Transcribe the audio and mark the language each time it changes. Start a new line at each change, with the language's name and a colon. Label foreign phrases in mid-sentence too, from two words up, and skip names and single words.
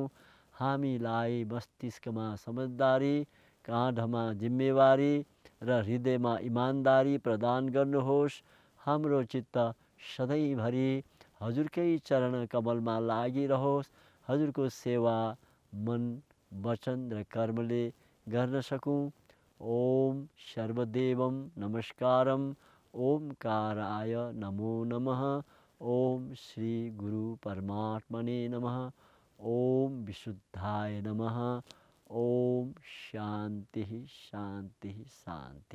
Nepali: हामीलाई मस्तिष्कमा समझदारी, काँधमा जिम्मेवारी र हृदयमा इमानदारी प्रदान गर्नुहोस्। हाम्रो चित्त सधैँभरि हजुरकै चरण कमलमा लागिरहोस्। हजुरको सेवा मन वचन र कर्मले गर्न सकूँ।
Sanskrit: ओम सर्वदेवम नमस्कारम ओमकाराय नमो नमः। ओम श्री गुरु परमात्मने नमः। ओम विशुद्धाय नमः। ओम शांति शांति शांति।